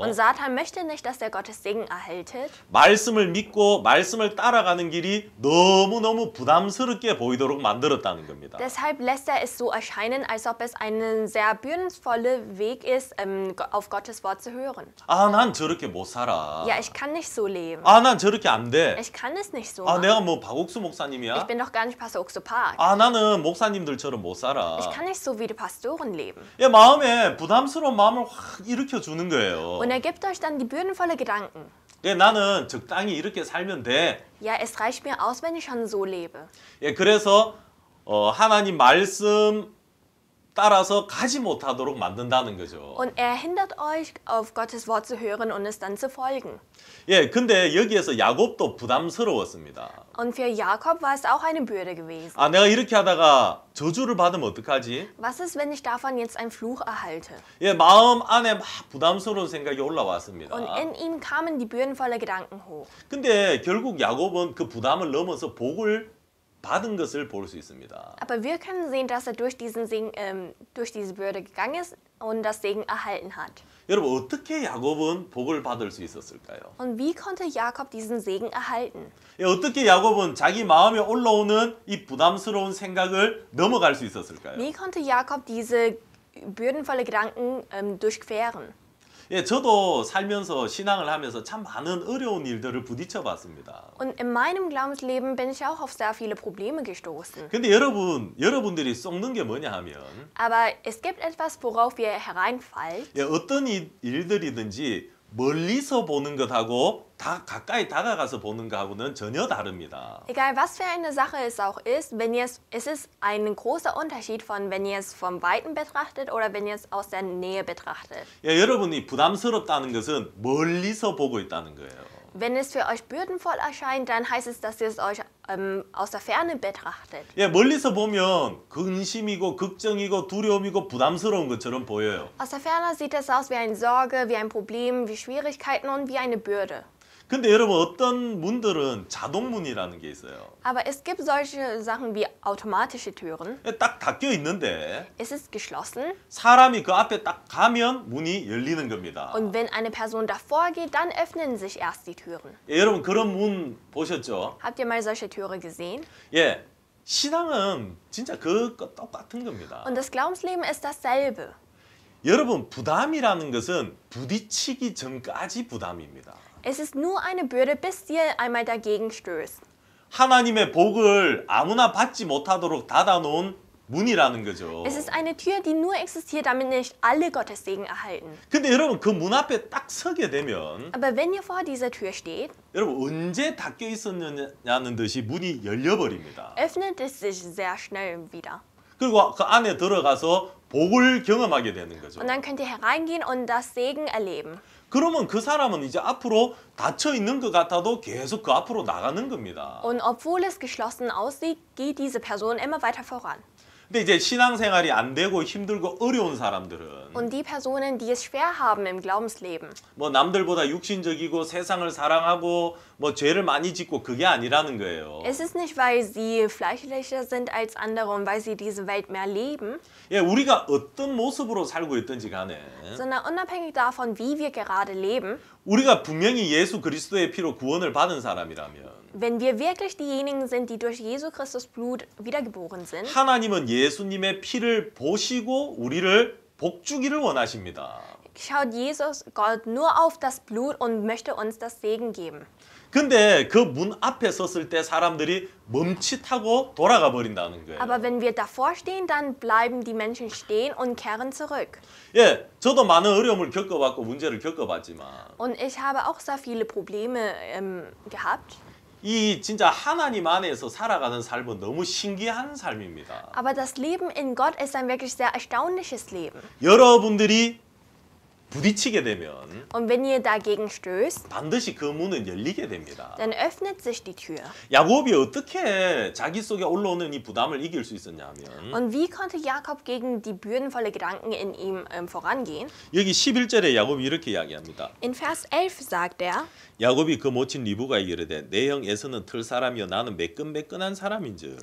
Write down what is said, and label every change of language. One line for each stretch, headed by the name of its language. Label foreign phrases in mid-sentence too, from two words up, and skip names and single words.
German: Und Satan möchte nicht, dass er Gottes Segen erhaltet.
Korean: 말씀을 믿고 말씀을 따라가는 길이 너무너무 부담스럽게 보이도록 만들었다는 겁니다.
German: Deshalb lässt er es so erscheinen, als ob es ein sehr bürdenvoller Weg ist, auf Gottes Wort zu hören.
Korean: 아, 난 저렇게 못 살아.
German: Ja, ich kann nicht so leben.
Korean: 아, 난 저렇게 안 돼.
German: Ich kann es nicht so
Korean: 아,
German: machen.
Korean: 내가 뭐 박옥수
German: Ich
Korean: 목사님이야?
German: bin doch gar nicht Pastor Oxopark.
Korean: 아, 나는 목사님들처럼 못 살아.
German: Ich kann nicht so wie die Pastoren leben.
Korean: 예, 마음에 부담스러운 마음을 확 일으켜 주는 거예요.
German: Und er gibt euch dann die bürdenvolle Gedanken.
Korean: 예, 나는 적당히 이렇게 살면 돼.
German: Ja, es reicht mir aus, wenn ich schon so lebe.
Korean: 예, 그래서 하나님 말씀 따라서 가지 못하도록 만든다는 거죠.
German: Und er hindert euch, auf Gottes Wort zu hören und es dann zu folgen.
Korean: 예, 근데 여기에서 야곱도 부담스러웠습니다.
German: Und für Jakob war es auch eine Bürde gewesen.
Korean: 아, 내가 이렇게 하다가 저주를 받으면 어떡하지?
German: Was ist, wenn ich davon jetzt einen Fluch erhalte?
Korean: 예, 마음 안에 막 부담스러운 생각이 올라왔습니다.
German: Und in ihm kamen die bürdenvolle Gedanken hoch.
Korean: 근데 결국 야곱은 그 부담을 넘어서 복을 받은 것을 볼 수 있습니다.
German: Aber wir können sehen, dass er durch diese Bürde gegangen ist und das Segen erhalten hat.
Korean: 여러분 어떻게 야곱은 복을 받을 수 있었을까요?
German: Und wie konnte Jakob diesen Segen erhalten?
Korean: 예, 어떻게 야곱은 자기 마음에 올라오는 이 부담스러운 생각을 넘어갈 수 있었을까요?
German: Wie konnte Jakob diese bürdenvolle Gedanken durchqueren?
Korean: 예, 저도 살면서 신앙을 하면서 참 많은 어려운 일들을 부딪혀 봤습니다.
German: Und in meinem Glaubensleben bin ich auch auf sehr viele Probleme gestoßen.
Korean: 근데 여러분들이 썩는 게 뭐냐 하면
German: Aber es gibt etwas, worauf ihr hereinfallt.
Korean: 예, 어떤 일들이든지 멀리서 보는 것하고 다 가까이 다가가서 보는 것하고는 전혀 다릅니다.
German: Egal was für eine Sache es auch ist, es ist ein großer Unterschied von, wenn ihr es vom Weiten betrachtet oder wenn ihr es aus der Nähe betrachtet.
Korean: 예, 여러분이 부담스럽다는 것은 멀리서 보고 있다는 거예요.
German: Wenn es für euch bürdenvoll erscheint, dann heißt es, dass ihr es euch aus der Ferne betrachtet.
Korean: 예, 멀리서 보면 근심이고 걱정이고 두려움이고 부담스러운 것처럼 보여요.
German: Aus der Ferne sieht es aus wie eine Sorge, wie ein Problem, wie Schwierigkeiten und wie eine Bürde.
Korean: 근데 여러분 어떤 문들은 자동문이라는 게 있어요.
German: Aber es gibt solche Sachen wie automatische Türen.
Korean: 예, 딱 닫혀 있는데
German: Es ist geschlossen
Korean: 사람이 그 앞에 딱 가면 문이 열리는 겁니다.
German: und wenn eine Person davor geht, dann öffnen sich erst die Türen.
Korean: 예, 여러분 그런 문 보셨죠?
German: Habt ihr mal solche Türen gesehen?
Korean: 예, 신앙은 진짜 그거 똑같은 겁니다.
German: Und das Glaubensleben ist dasselbe.
Korean: 여러분 부담이라는 것은 부딪히기 전까지 부담입니다.
German: Es ist nur eine Bürde, bis ihr einmal dagegen stößt.
Korean: 하나님의 복을 아무나 받지 못하도록 닫아놓은 문이라는 거죠.
German: Es ist eine Tür, die nur existiert, damit nicht alle Gottes Segen erhalten.
Korean: 근데 여러분 그 문 앞에 딱 서게 되면
German: Aber wenn ihr vor dieser Tür steht,
Korean: 여러분 언제 닫혀 있었느냐는 듯이 문이 열려버립니다.
German: öffnet es sich sehr schnell wieder.
Korean: 그리고 그 안에 들어가서 복을 경험하게 되는 거죠.
German: Und dann könnt ihr hereingehen und das Segen erleben.
Korean: 그러면 그 사람은 이제 앞으로 닫혀 있는 것 같아도 계속 그 앞으로 나가는 겁니다.
German: Und obwohl es geschlossen aussieht, geht diese Person immer weiter voran.
Korean: 근데 이제 신앙생활이 안 되고 힘들고 어려운 사람들은
German: Und die Personen, die es schwer haben im Glaubensleben,
Korean: 뭐 남들보다 육신적이고 세상을 사랑하고 뭐 죄를 많이 짓고 그게 아니라는 거예요.
German: es ist nicht, weil sie fleischlicher sind als andere und weil sie diese Welt mehr leben,
Korean: 예, 우리가 어떤 모습으로 살고 있든지 간에
German: sondern unabhängig davon, wie wir gerade leben,
Korean: 우리가 분명히 예수 그리스도의 피로 구원을 받은 사람이라면
German: wenn wir wirklich diejenigen sind, die durch Jesu Christus Blut wiedergeboren sind,
Korean: 하나님은 예수님의 피를 보시고 우리를 복주기를 원하십니다.
German: schaut Jesus Gott nur auf das Blut und möchte uns das Segen geben.
Korean: 근데 그 문 앞에 섰을 때 사람들이 멈칫하고 돌아가 버린다는 거예요.
German: Aber wenn wir davor stehen, dann bleiben die Menschen stehen und kehren zurück.
Korean: 예, 저도 많은 어려움을 겪어봤고 문제를 겪어봤지만
German: Und ich habe auch sehr viele Probleme gehabt.
Korean: 이 진짜 하나님 안에서 살아가는 삶은 너무 신기한 삶입니다.
German: Aber das Leben in Gott ist ein wirklich sehr erstaunliches Leben.
Korean: 여러분들이 부딪히게 되면
German: Und wenn ihr dagegen stößt,
Korean: 반드시 그 문은 열리게 됩니다.
German: dann öffnet sich die Tür.
Korean: 야곱이 어떻게 자기 속에 올라오는 이 부담을 이길 수 있었냐면
German: Und wie konnte Jakob gegen die bürdenvolle Gedanken in ihm vorangehen?
Korean: 여기 11절에 야곱이 이렇게 이야기합니다.
German: In Vers 11 sagt er,
Korean: 야곱이 그 모친 리브가 이르되 내 형 에서는 털 사람이요 나는 매끈매끈한 사람인즉.